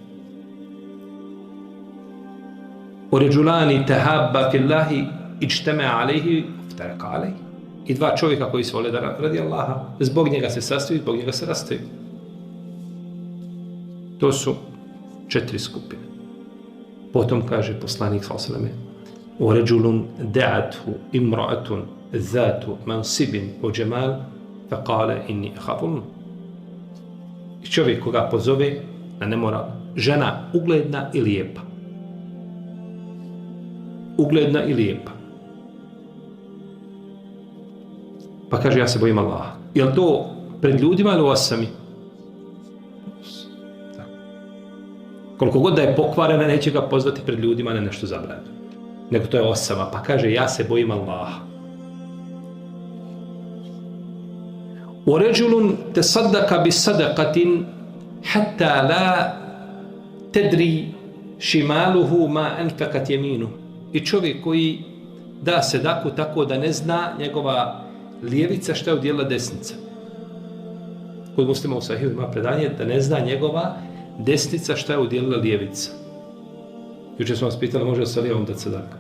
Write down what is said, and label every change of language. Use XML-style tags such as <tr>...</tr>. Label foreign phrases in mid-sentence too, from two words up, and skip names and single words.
<ar>ورجلان تحابا في الله اجتمعا عليه افترقا عليه,</ar> <bs>i dva čovjeka koji se vole da radi Allaha, zbog njega se sastaju, zbog njega se rastaju. To su 4 skupine.</bs> <ar>Potom kaže poslanik صلى الله عليه وسلم: "ورجل دعته امرأة ذات منصب وجمال فقال إني أخاف."</ar> <bs>Čovjek koga pozove na nemoral, žena ugledna i lijepa. Ugledna i lijepa. Pa kaže, ja se bojim Allaha. Je li to pred ljudima ili u osami? Koliko god da je pokvarena, neće ga pozvati pred ljudima na nešto zabranjeno. Nego to je osama. Pa kaže, ja se bojim Allaha.</bs> <ar>ورجل تصدق بصدقة حتى لا تدري شماله ما أنفقت يمينه.</ar> <bs>I čovjek koji da sadaku tako da ne zna njegova lijevica šta je udjela desnica. Kod Muslima u Sahihu ima predanje da ne zna njegova desnica šta je udjelila lijevica. Jučer smo vas pitali, može sa lijevom dati sadaka.</bs>